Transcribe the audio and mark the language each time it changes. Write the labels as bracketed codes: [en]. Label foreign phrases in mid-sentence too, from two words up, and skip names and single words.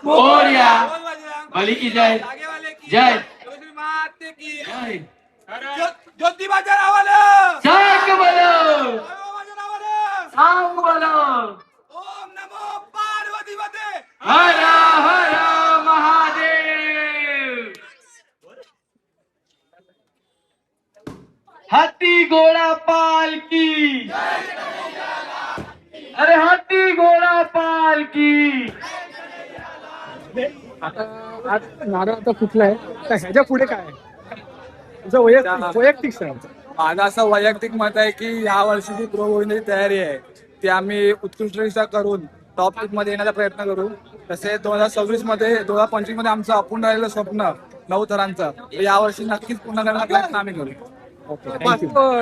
[mr] की जय जय ज्योतिबाच्या नावानं सांग बोलो माझ्या नावानं सांग बोलो [sa] ओम नमो पार्वती पते हर हर महादेव. [hi] हाथी घोड़ा पालकी अरे हाथी घोड़ा पालकी. [mr] आता आज नारळ आता फुटलाय तर ह्याच्या पुढे काय आहे? तुझं वैयक्तिक सर. माझं असं वैयक्तिक मत आहे की या वर्षीची प्रो गोविंदाची तयारी आहे ती आम्ही उत्कृष्टरित्या करून [en] top league [mr] मध्ये येण्याचा प्रयत्न करू. तसे 2026 मध्ये 2025 मध्ये आमचं अपूर्ण राहिलेलं स्वप्न 9 थरांचं या वर्षी नक्कीच पूर्ण करण्याचा प्रयत्न आम्ही करू.